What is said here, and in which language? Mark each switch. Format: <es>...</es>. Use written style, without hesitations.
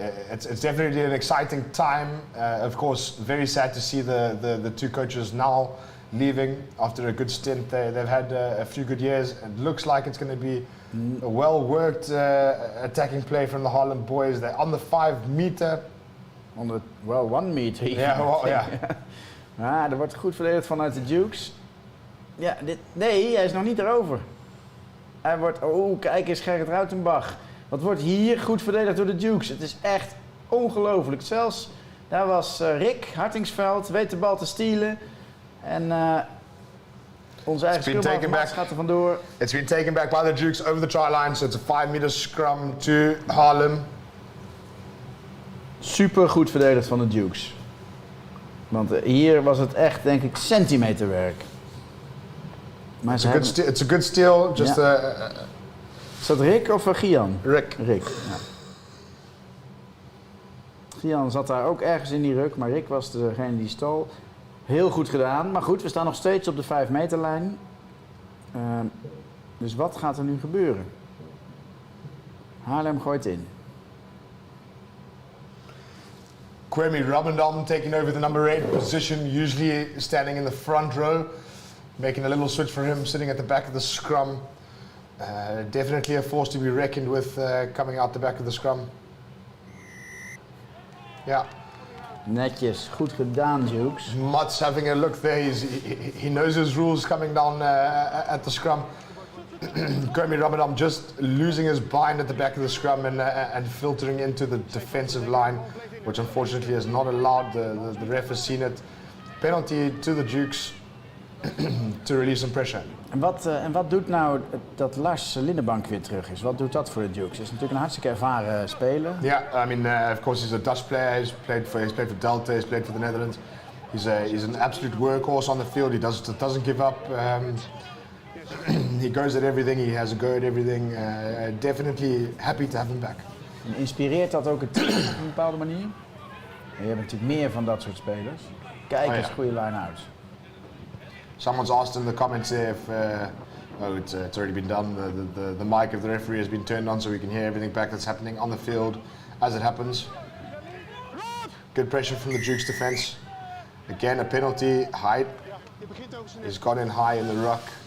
<en>It's definitely an exciting time. Of course, very sad to see the 2 coaches now leaving after a good stint. They've had a few good years. It looks like it's going to be a well-worked attacking play from the Haarlem boys. They're on the 5 meter. On the 1 meter.</en> <nl>Er wordt goed verdedigd vanuit de Dukes. Ja, nee, hij is nog niet erover. Hij wordt, kijk eens, Gerrit Ruitenbach. Wat wordt hier goed verdedigd door de Dukes. Het is echt ongelooflijk. Zelfs, daar was Rick Hartingsveld, weet de bal te stelen. En onze eigen scrum gaat er vandoor.</nl> <en>It's been taken back by the Dukes over the try line. So it's a 5 meter scrum to Haarlem.</en> <nl>Super goed verdedigd van de Dukes. Want hier was het echt, denk ik, centimeterwerk. Maar</nl> <en>it's a good steal. Just</en> <nl>is dat Rick of Gian? Rick. Ja. Gian zat daar ook ergens in die ruk, maar Rick was degene die stal. Heel goed gedaan, maar goed, we staan nog steeds op de 5 meterlijn. Dus wat gaat er nu gebeuren? Haarlem gooit in.</nl> <en>Kwame Rabendam taking over the number 8 position, usually standing in the front row. Making a little switch for him, sitting at the back of the scrum. Definitely a force to be reckoned with coming out the back of the scrum. Yeah.</en> <nl>Netjes, goed gedaan, Dukes.</nl> <en>Mats having a look there. He knows his rules coming down at the scrum. Kwame Rabendam just losing his bind at the back of the scrum and filtering into the defensive line, which unfortunately is not allowed. The ref has seen it. penalty to the Dukes to release some pressure.</en> <nl>En wat doet nou dat Lars Lindenbank weer terug is? Wat doet dat voor de Dukes? Hij is natuurlijk een hartstikke ervaren speler.</nl> <en>Yeah, I mean, of course, he's a Dutch player. He's played for Delta. He's played for the Netherlands. He's an absolute workhorse on the field. He doesn't give up. He goes at everything. He has a go at everything. Definitely happy to have him back.</en> <nl>En inspireert dat ook het team op een bepaalde manier? En je hebt natuurlijk meer van dat soort spelers. Kijk eens, goede line-outs.</nl> <en>Someone's asked in the comments if it's already been done. The mic of the referee has been turned on so we can hear everything back that's happening on the field as it happens. Good pressure from the Duke's defense. Again, a penalty. Height is gone in high in the ruck.</en>